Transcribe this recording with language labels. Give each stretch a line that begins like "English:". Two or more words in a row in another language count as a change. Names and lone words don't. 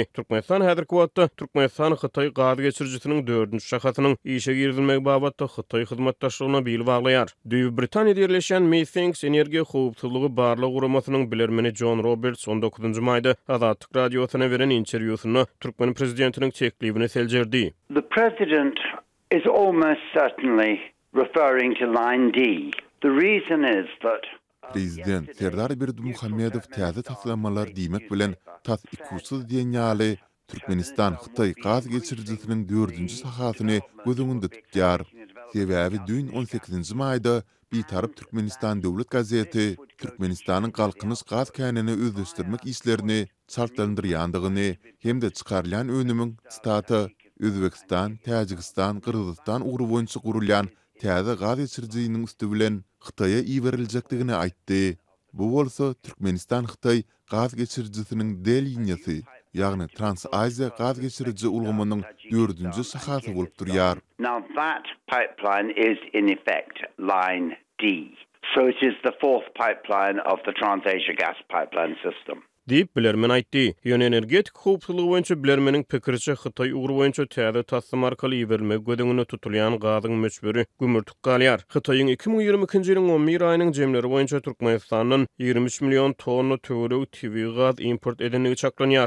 Turkmen: Türkmenistan häzirki wagtda Türkmenistan Hytaý gaz geçirjisiniň 4-nji şahatynyň işe girdirilmegi babatda Hytaý hyzmatdaşlygyna bil baglaýar. Düýb Britaniýada ýerleşen Methinks Energiýa howpsuzlygy barlyk guramasynyň bilermeni John Roberts 19-njy maýda Azadlyk radiosyna beren interwýusynda Türkmen prezidentiniň teklibini seljerdi.
English: The president is almost certainly referring to line D. The reason is that
Turkmen: Prezident Serdar Berdimuhammedow täze taslamalar diýmek bilen tas ikusyz diýen ýaly Türkmenistan Hytaý gaz geçirjisiniň 4-nji sahatyny gözüňde tutýar. Sebäbi dün 18-nji maýda Bitarap Türkmenistan Döwlet gazeti Türkmenistanyň galkynyş gaz känini özleşdirmek işlerini çartlandyrýandygyny hemde çykarılan önümiň staty Özbekistan, Täjikistan, Kyrgyzstan ugru boýunça gurulýan täze gaz geçirjisiniň üstü bilen Hytaýa iýerilejekdigini aýtdy. Bu bolsa Türkmenistan Hytaý gaz geçirjisiniň D liniýasy, ýagny Trans-Aziýa gaz geçirji ulgamynyň 4-nji sahaty bolup durýar.
English: now that pipeline is in effect line D. So it is the fourth pipeline of the Trans-Asia gas pipeline system.
Turkmen: Diýip bilermen aýtdy. Ýöne energetik howpsuzlygy boýunça bilermeniň pikirçe Hytaý ugru boýunça täze taslama arkaly iýermek gödüňine tutulýan gazyň möçberi gümürtük galýar. Hytaýyň 2022-nji ýylyň 11 aýynyň jemleri boýunça Türkmenistanyň 23 million tonna töwerek TV gaz import edenligi çaklanýar.